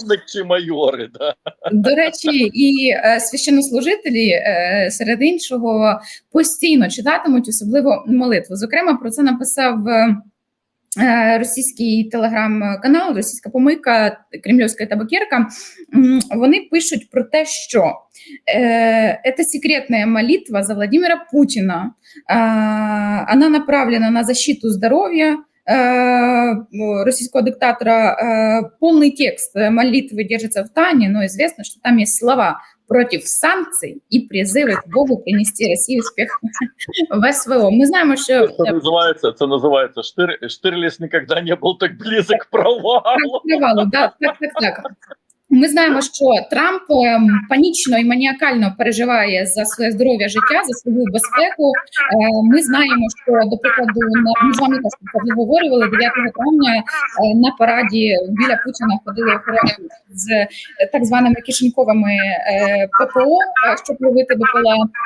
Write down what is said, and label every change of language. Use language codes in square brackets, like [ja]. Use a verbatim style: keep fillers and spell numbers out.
[uk] Полковник чи майори, да? До речі, і е, священнослужителі, е, серед іншого, постійно читатимуть, особливо молитву. Зокрема, про це написав е, е, російський телеграм-канал, російська помийка, кремльовська табакерка. [ru] М, [uk] Вони пишуть про те, що [ru] э, эта секретная молитва за Владимира Путина, э, она направлена на защиту здоровья э, российского диктатора. Э, полный текст молитвы держится в тайне, но известно, что там есть слова против санкций и призывы к Богу принести России успех в СВО. Мы знаем, что... [uk] Це називається, це називається «Штир... Штирліс ніколи не був [ru] так близок к провалу». [uk] Тривало, да, так, так, так. Ми знаємо, що Трамп ем, панічно і маніакально переживає за своє здоров'я, життя, за свою безпеку. Е, Ми знаємо, що, до прикладу, на- ми з вами теж про це обговорювали, дев'ятого травня е, на параді біля Путіна ходили охорони з е, так званими кишеньковими е, ППО, е, щоб ловити БПЛА.